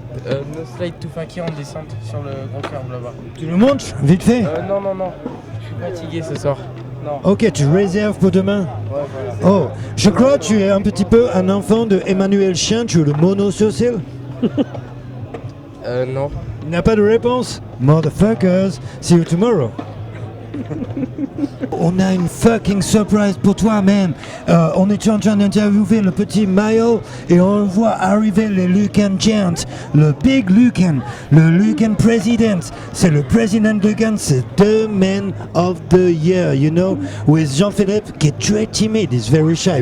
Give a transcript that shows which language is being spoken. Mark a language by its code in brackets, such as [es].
[fr] No slide to faki en descente sur le gros curve là-bas. Tu le montres vite fait? Non. Je suis fatigué ce soir. Non. Ok, tu réserves pour demain? Ouais, voilà. Oh, je crois que tu es un petit peu un enfant de Emmanuel Chien, tu es le monosocial? Non. Il n'y a pas de réponse? [en] Motherfuckers, see you tomorrow. [fr] On a une fucking surprise pour toi, man. On est en train d'interviewer le petit Mayo et on voit arriver le Lucan Giant, le Big Lucan, le Lucan President. C'est le President Lucan, c'est [en] the man of the year, you know, with Jean-Philippe [fr] qui est très timide, [en] he's very shy.